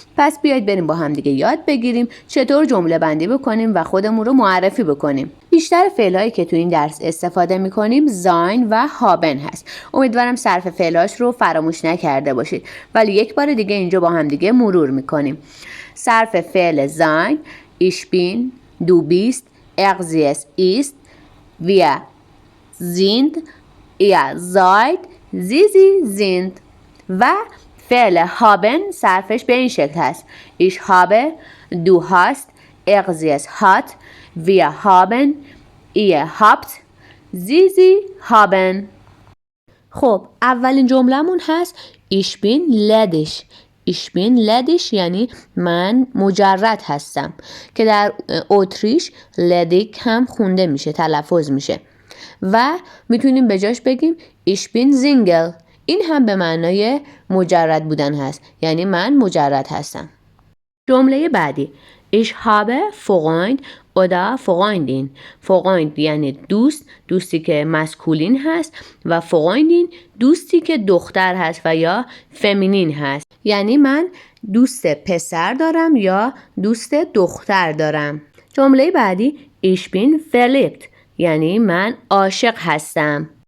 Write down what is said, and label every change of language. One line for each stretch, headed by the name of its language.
Persian: پس بیایید بریم با هم دیگه یاد بگیریم چطور جمله بندی بکنیم و خودمون رو معرفی بکنیم. بیشتر فعلایی که تو این درس استفاده میکنیم زاین و هابن هست. امیدوارم صرف فعلاش رو فراموش نکرده باشید. ولی یک بار دیگه اینجا با هم دیگه مرور میکنیم. صرف فعل زاین
German: ich bin, du bist, sie ist, wir sind, ihr seid, sie sind
Persian: و فعل هابن صرفش به این شکل هست.
German: ich habe, du hast, sie hat, wir haben, ihr habt, sie haben.
Persian: خب اولین جمله‌مون هست
German: ich bin ledig. ich bin ledig
Persian: یعنی من مجرد هستم که در اتریش لدیک هم خونده میشه، تلفظ میشه و میتونیم به جاش بگیم
German: ich bin Single.
Persian: این هم به معنای مجرد بودن هست، یعنی من مجرد هستم. جمله بعدی
German: ich habe Freund oder Freundin.
Persian: Freund یعنی دوست، دوستی که مسکولین هست و Freundin دوستی که دختر هست و یا فمینین هست. یعنی من دوست پسر دارم یا دوست دختر دارم. جمله بعدی
German: ich bin verliebt
Persian: یعنی من عاشق هستم.